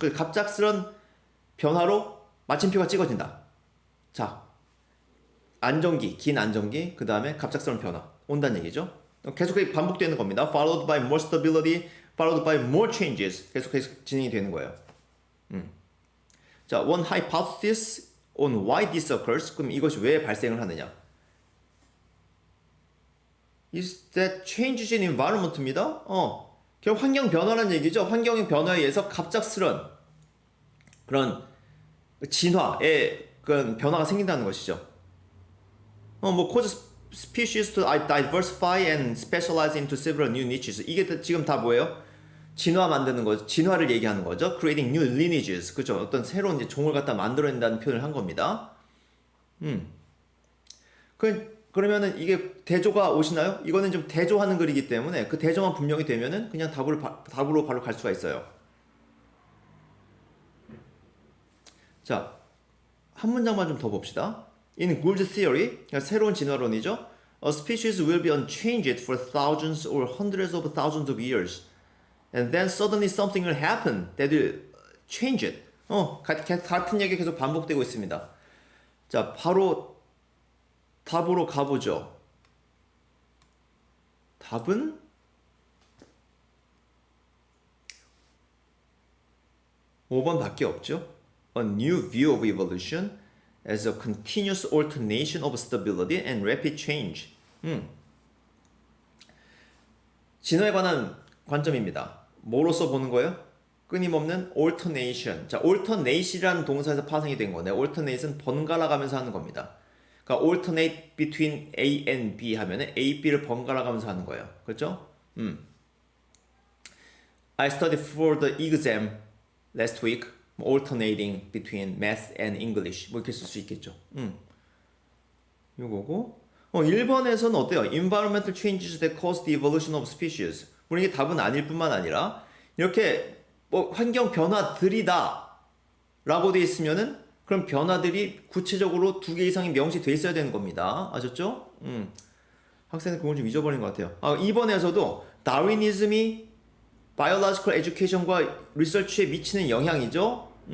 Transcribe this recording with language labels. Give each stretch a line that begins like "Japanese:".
Korean: 그 갑작스런 변화로 마침표가 찍어진다. 자, 안정기, 긴 안정기, 그 다음에 갑작스러운 변화 온다는 얘기죠. 계속 반복되는 겁니다.
English: Followed by more stability, followed by more changes.
Korean: 계속해서 진행이 되는 거예요.
English: 자, one hypothesis on why this occurs.
Korean: 그럼 이것이 왜 발생을 하느냐?
English: Is that changes in environment
Korean: 입니다. 결국 환경 변화라는 얘기죠. 환경의 변화에 의해서 갑작스런 그런 진화의 그런 변화가 생긴다는 것이죠.
English: 뭐 cause species to diversify and specialize into several new niches.
Korean: 이게 지금 다 뭐예요? 진화 만드는 거죠. 진화를 얘기하는 거죠.
English: Creating new lineages.
Korean: 그죠? 어떤 새로운 이제 종을 갖다 만들어낸다는 표현을 한 겁니다. 그러면은 이게 대조가 오시나요? 이거는 좀 대조하는 글이기 때문에 그 대조만 분명히 되면은 그냥 답으로 바로 갈 수가 있어요. 자, 한 문장만 좀 더 봅시다.
English: In Gould's theory,
Korean: 그러니까 새로운 진화론이죠.
English: A species will be unchanged for thousands or hundreds of thousands of years. And then suddenly something will happen that will change it.
Korean: 같은 얘기 계속 반복되고 있습니다. 자, 바로 답으로 가보죠. 답은 5번 밖에 없죠.
English: A new view of evolution as a continuous alternation of stability and rapid change.
Korean: 진화에 관한 관점입니다. 뭐로서 보는 거예요? 끊임없는 alternation. 자, alternate이라는 동사에서 파생이 된 거네. alternate은 번갈아 가면서 하는 겁니다. 그러니까
English: alternate between A and B
Korean: 하면은 A, B를 번갈아 가면서 하는 거예요. 그렇죠?
English: I studied for the exam last week, alternating between math and English.
Korean: 뭐 이렇게 쓸 수 있겠죠. 요거고. 1번에서는 어때요?
English: Environmental changes that cause the evolution of species.
Korean: 물론 이게 답은 아닐 뿐만 아니라 이렇게 뭐 환경 변화들이다 라고 돼 있으면은 그럼 변화들이 구체적으로 2개 이상이 명시돼 있어야 되는 겁니다. 아셨죠? 학생은 그걸 좀 잊어버린 것 같아요. 2번에서도 다윈이즘이
English: biological education
Korean: 과 리서치에 미치는 영향이죠.